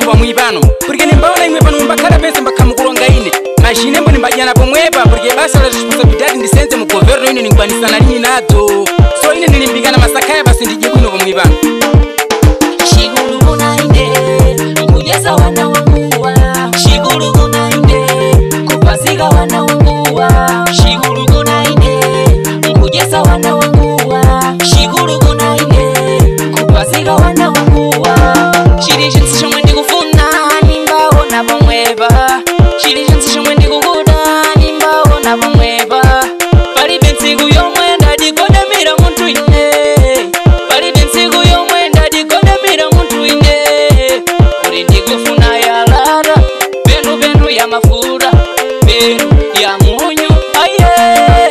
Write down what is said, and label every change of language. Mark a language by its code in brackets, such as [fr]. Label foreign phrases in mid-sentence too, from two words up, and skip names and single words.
[nyu] pa mwibano porque nimbaona imwe pano mbakhala pense mbakhamukulonga ine machine mbo nimbajana pomwepa porque basa la responsabilidade ndisenze mu governo ine ningwanisa na lini nadzo so ine nilimbikana masaka ya basi ndije bwino pa mwibano shigulu kuna ine kujesa wana wanguwa shigulu kuna ine kupasika wana wanguwa shigulu kuna ine kujesa wana wanguwa shigulu kuna ine kupasika wana wanguwa chili chinsi chomwe ndikufuna nimbaona pomwepa chili chinsi chomwe ndikukuda nimbaona pomwepa palibe ntsiku yomwe ndadikodamira munthu ine palibe ntsiku yomwe ndadikodamira munthu ine kuli ndikufuna yalala penu ya mafuta penu ya munyu aye